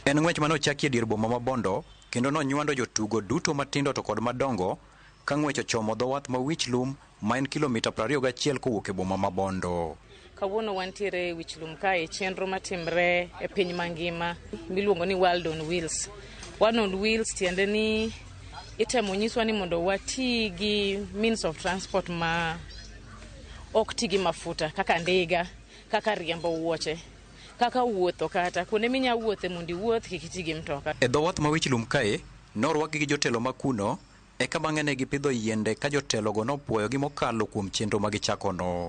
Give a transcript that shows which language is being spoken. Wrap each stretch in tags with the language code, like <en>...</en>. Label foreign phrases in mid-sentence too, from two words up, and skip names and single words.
<luo>En ng'wech mane ochaki e dier boma ma Bondo kendo nonywando jotugo duto matindo to kod madongo ka ng'wech ochomo dho wath ma Wichlum ma en kilomita 21 kowuok e boma ma Bondo. Kawuono wantiere Wichlum ka e chenro matimre e piny mangima miluongo ni World on Wheels. World on Wheels tiende ni itemo nyiswa ni mondo wati gi</luo> <en>means of transport</en> <luo>ma ok ti gi mafuta kaka ndiga, kaka riembo wuoche, kaka wuotho kata kuonde minya wuothe mondo iwuoth kik iti gi mtoka. E dho wath ma Wichlum kae norwaki gi jotelo makuno eka bang'e ne gipidho yiende ka jotelogo nopuoyo gi mokalo kuom chenro ma gichako no.</luo>